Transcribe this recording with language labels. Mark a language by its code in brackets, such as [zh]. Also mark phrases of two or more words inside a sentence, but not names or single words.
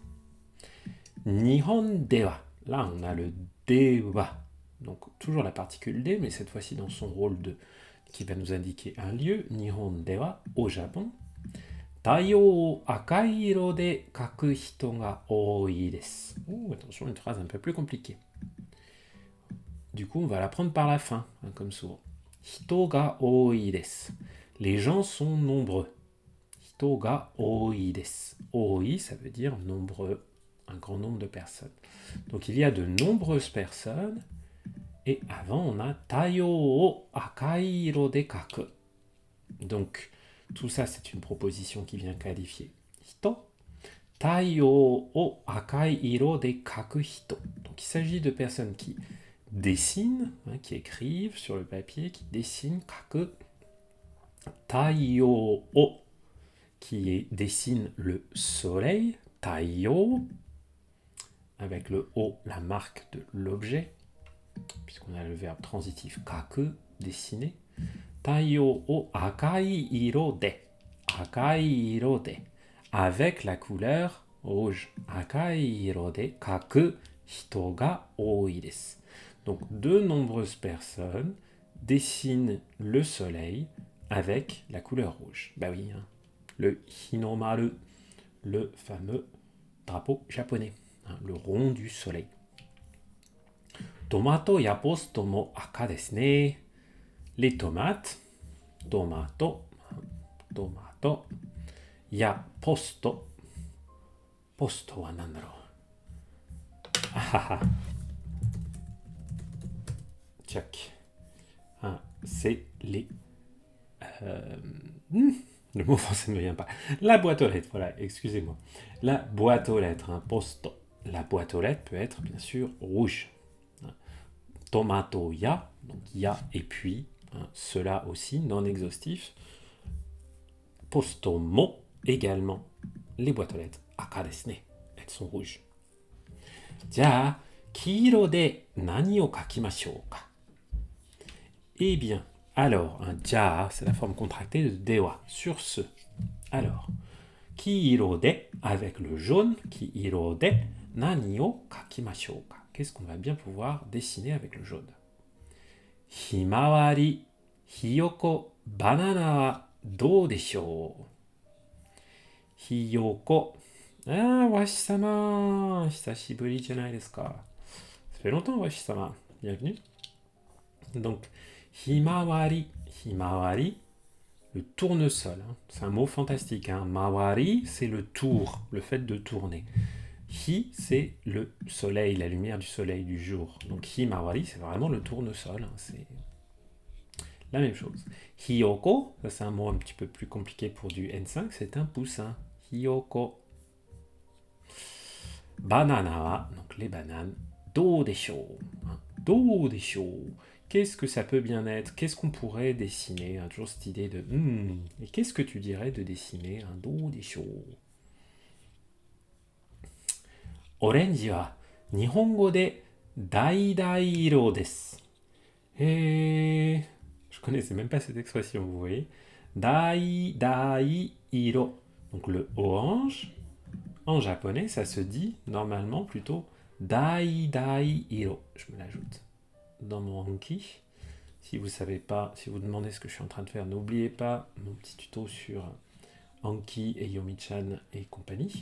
[ja] 日本では [fr] là on a le では donc toujours la particule de mais cette fois-ci dans son rôle de qui va nous indiquer un lieu. [ja] 日本では [fr] au Japon [ja] 太陽を赤い色で描く人が多いです。 [fr] Attention, une phrase un peu plus compliquée. Du coup, on va la prendre par la fin, comme souvent. [ja] 人が多いです。 [fr] Les gens sont nombreux. [ja] 人が多いです。 [fr] 多い, ça veut dire nombreux, un grand nombre de personnes. Donc, il y a de nombreuses personnes. Et avant, on a [ja] 太陽を赤い色で描く. [fr] Donc, tout ça, c'est une proposition qui vient qualifier hito. [ja] 太陽を赤い色で描く人. [fr] Donc, il s'agit de personnes qui dessinent, qui écrivent sur le papier, qui dessinent, 描く. [ja] 太陽を [fr] qui dessine le soleil, 太陽, avec le o, la marque de l'objet, puisqu'on a le verbe transitif 描く, dessiner. [ja] 太陽を赤い色で、 [fr] avec la couleur rouge. [ja] 赤い色で描く人が多いです。 [fr] Donc, de nombreuses personnes dessinent le soleil avec la couleur rouge. Bah oui, hein. Le Hinomaru, le fameux drapeau japonais, hein, le rond du soleil. [ja] トマトやポストも赤ですね. [fr] Les tomates, [ja] トマト、やポスト. ポストはなんだろう. [fr] Ah, check. Hein, c'est les... le mot français ne me vient pas. La boîte aux lettres, voilà, excusez-moi. La boîte aux lettres, hein, posto. La boîte aux lettres peut être bien sûr rouge. [ja] トマトや, [fr] donc ya et puis, hein, cela aussi, non exhaustif. [ja] ポストも, [fr] également, les boîtes aux lettres, [ja] 赤ですね, [fr] elles sont rouges. [ja] じゃ、黄色で何を描きましょうか. [fr] Eh bien, alors, un ja, c'est la forme contractée de dewa, sur ce. Alors, [ja] 黄色で, [fr] avec le jaune, [ja] 黄色で何を描きましょうか. [fr] Qu'est-ce qu'on va bien pouvoir dessiner avec le jaune? [ja] ひまわり、ひよこ、バナナはどうでしょう? [fr] Hiyoko. [ja] あ、ワシ様、久しぶりじゃないですか. [fr] Ça fait longtemps, Washi-sama. Bienvenue. Donc, himawari, le tournesol. Hein. C'est un mot fantastique. Hein. Mawari, c'est le tour, le fait de tourner. Hi, c'est le soleil, la lumière du soleil du jour. Donc himawari, c'est vraiment le tournesol. Hein. C'est la même chose. Hiyoko, ça c'est un mot un petit peu plus compliqué pour du N5, c'est un poussin. Hiyoko. Banana, donc les bananes. [ja] どうでしょう. Hein. どうでしょう. [fr] Qu'est-ce que ça peut bien être? Qu'est-ce qu'on pourrait dessiner? Hein, toujours cette idée de... et qu'est-ce que tu dirais de dessiner un [ja] どうでしょう? オレンジは日本語で橙色です. [fr] Et je connaissais même pas cette expression, vous voyez. [ja] 橙色. [fr] Donc le orange, en japonais, ça se dit normalement plutôt [ja] 橙色. [fr] Je me l'ajoute dans mon Anki. Si vous savez pas, si vous demandez ce que je suis en train de faire, n'oubliez pas mon petit tuto sur Anki et Yomi-chan et compagnie.